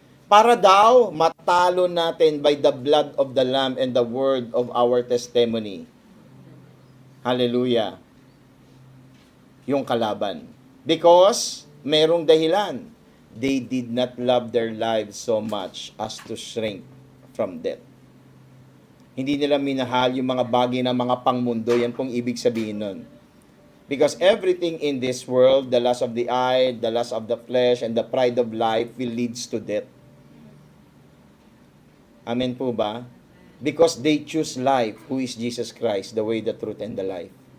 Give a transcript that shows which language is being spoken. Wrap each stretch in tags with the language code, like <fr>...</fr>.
<tl>Para daw matalo natin</tl> <en>by the blood of the Lamb and the word of our testimony. Hallelujah.</en> <tl>Yung kalaban.</tl> <en>Because</en> <tl>merong dahilan.</tl> <en>They did not love their lives so much as to shrink from death.</en> <tl>Hindi nila minahal yung mga bagay ng mga pangmundo. Yan pong ibig sabihin nun.</tl> <en>Because everything in this world, the lust of the eye, the lust of the flesh, and the pride of life will leads to death.</en> <tl>Amen po ba?</tl> <en>Because they choose life, who is Jesus Christ, the way, the truth, and the life.</en>